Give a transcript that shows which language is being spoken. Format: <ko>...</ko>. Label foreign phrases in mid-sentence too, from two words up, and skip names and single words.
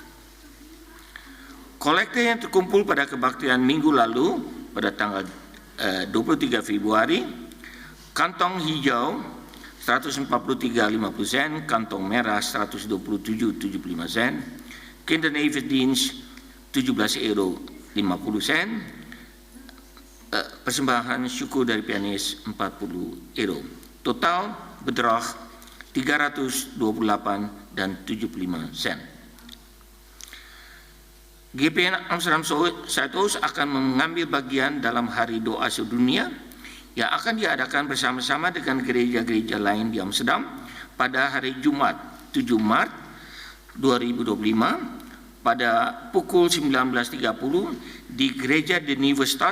<id>Kolekte yang terkumpul pada kebaktian minggu lalu pada tanggal 23 Februari, kantong hijau 143,50 sen, kantong merah 127,75 sen, kindernevendienst 17,50 €, persembahan syukur dari pianis 40 €.</id> <nl>Total bedrag</nl> <id>328,75 sen. GPN Amsterdam Zuidoost akan mengambil bagian dalam hari doa sedunia yang akan diadakan bersama-sama dengan gereja-gereja lain di Amsterdam pada hari Jumat 7 Maret 2025 pada pukul 19.30 di Gereja de Nieuwe Stad.</id>